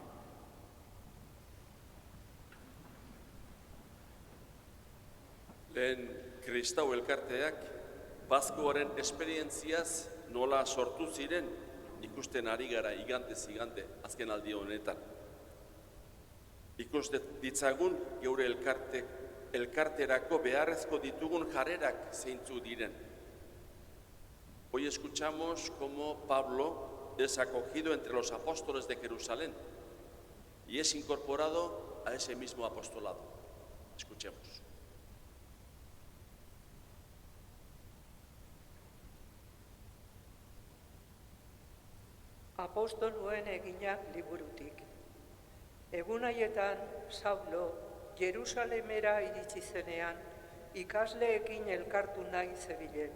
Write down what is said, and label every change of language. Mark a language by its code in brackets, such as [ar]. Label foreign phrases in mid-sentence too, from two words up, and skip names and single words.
[eu] Lehen Kristau elkarteak, Paskoaren esperientziaz nola sortu ziren ikusten ari gara igandez igande azken aldi honetan. Ikus ditzagun geure elkarterako beharrezko ditugun jarrerak zeintzu diren. [es] Hoy escuchamos cómo Pablo es acogido entre los apóstoles de Jerusalén y es incorporado a ese mismo apostolado. Escuchemos. [eu] Apostoluen eginak liburutik. Egun haietan Saulo Jerusalemera iritsi zenean ikasleekin elkartu nahi zebilen.